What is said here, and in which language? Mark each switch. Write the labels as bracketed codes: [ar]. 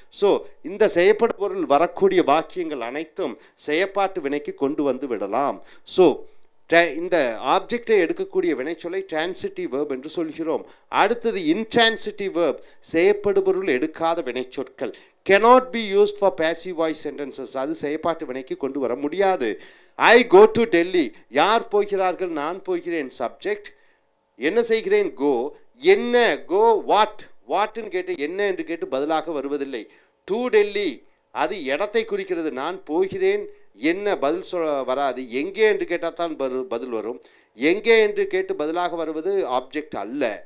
[ta] So இந்த செயற்படுபொருள் வரக்கூடிய வாக்கியங்கள் அனைத்தும் செயற்பாட்டு வினைக்கு கொண்டு வந்து விடலாம். ஸோ இந்த ஆப்ஜெக்டை எடுக்கக்கூடிய வினைச்சொல்லை டிரான்சிட்டிவ் வேர்ப் என்று சொல்கிறோம். அடுத்தது இன்ட்ரான்சிட்டிவ் வேர்ப், செயற்படுபொருள் எடுக்காத வினைச்சொற்கள். [en] cannot be used for passive voice sentences, [ta] அது செயற்பாட்டு வினைக்கு கொண்டு வர முடியாது. [en] I go to Delhi, [ta] யார் போகிறார்கள்? நான் போகிறேன். சப்ஜெக்ட். என்ன செய்கிறேன்? go. என்ன? [en] go what, [ta] வாட்னு கேட்டு என்ன என்று கேட்டு பதிலாக வருவதில்லை. [en] to Delhi, [ta] அது இடத்தை குறிக்கிறது. நான் போகிறேன், என்ன பதில் வராது. எங்கே என்று கேட்டால் தான் பதில் வரும். எங்கே என்று கேட்டு பதிலாக வருவது ஆப்ஜெக்ட் அல்ல.